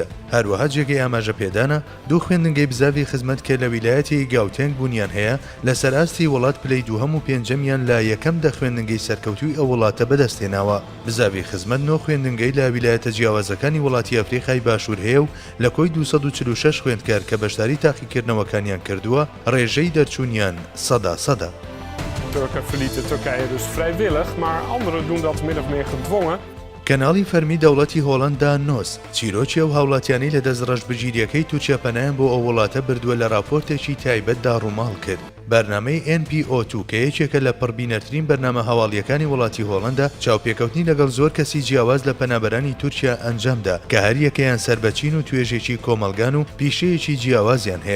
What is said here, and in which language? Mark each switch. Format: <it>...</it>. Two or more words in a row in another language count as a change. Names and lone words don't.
<ckb>هەروەها جێگەی ئاماژە پێدانە دوو خوێندنگەی بزاوی خزمەت کە لە ویلایەتی گاوتێنگ بوونیان هەیە لەسەر ئاستی وڵات پلەی دووهەم و پێنجەمیان لە یەکەم دە خوێندنگەی سەرکەوتووی ئەو وڵاتە بەدەستێناوە. بزاوی خزمەت نۆ خوێندنگەی لە ویلایەتە جیاوازەکانی وڵاتی ئەفریقای باشوور هەیە و لە کۆی 246 خوێندکار کە بەشداری تاقیکردنەوەکانیان کردووە ڕێژەی دەرچوونیان 100%.</ckb> <nl>Turken verlieten Turkije dus vrijwillig, maar anderen doen dat min of meer gedwongen.</nl> <ckb>کەناڵی فەرمی دەوڵەتی هۆڵەندا نۆس چیرۆکی ئەو هاوڵاتیانەی لە دەست ڕەشبگیریەکەی تورکیا پەنایان بۆ ئەو وڵاتە بردووە لە راپۆرتێکی تایبەتدا ڕووماڵ کرد. بەرنامەی NPO2 کە یەکێکە لە پڕبینەرترین بەرنامە هەواڵیەکانی وڵاتی هۆڵەندا چاوپێکەوتنی لەگەڵ زۆر کەسی جیاواز لە پەنابەرانی تورکیا ئەنجامدا کە هەر یەکەیان سەربەچین و توێژێکی کۆمەلگان و پیشەیەکی جیاوازیان هەیە.</ckb>